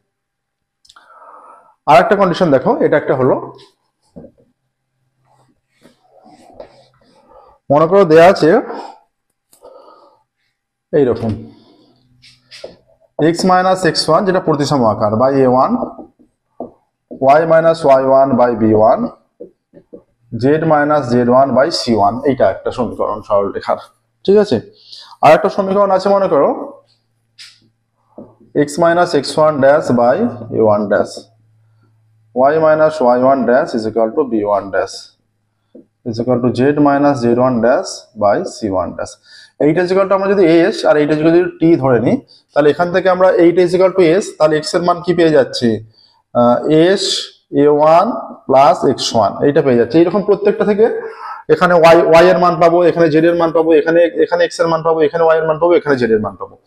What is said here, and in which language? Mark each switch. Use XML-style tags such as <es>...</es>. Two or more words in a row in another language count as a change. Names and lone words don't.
<bn>আর একটা কন্ডিশন দেখো, এটা একটা হলো, মনে করো দেয়া আছে এইরকম x minus x1 যেটা প্রতিসম আকার বাই a1, y minus y1 বাই b1, z minus z1 বাই c1, এইটা একটা সমীকরণ সরলরেখার, ঠিক আছে? আর একটা সমীকরণ আছে, মনে করো</bn> <en>x minus x1 dash by a1 dash, y minus y1 dash is equal to b1 dash, is equal to z minus z one dash by c one dash.</en> <bn>এইটা</bn> <en>is equal to</en> <bn>আমরা যদি এস আর এইটা যদি টি ধরে নিই, তাহলে এখান থেকে আমরা এইটা</bn> <en>is equal to s,</en> <bn>তাহলে এক্স এর মান কি পেয়ে যাচ্ছি,</bn> <en>s a one plus x one,</en> <bn>এইটা পেয়ে যাচ্ছে। এইরকম প্রত্যেকটা থেকে এখানে ওয়াই এর মান পাবো, এখানে জেড এর মান পাবো, এখানে এক্স এর মান পাবো, এখানে ওয়াই এর মান পাবো, এখানে জেড এর মান পাবো।</bn>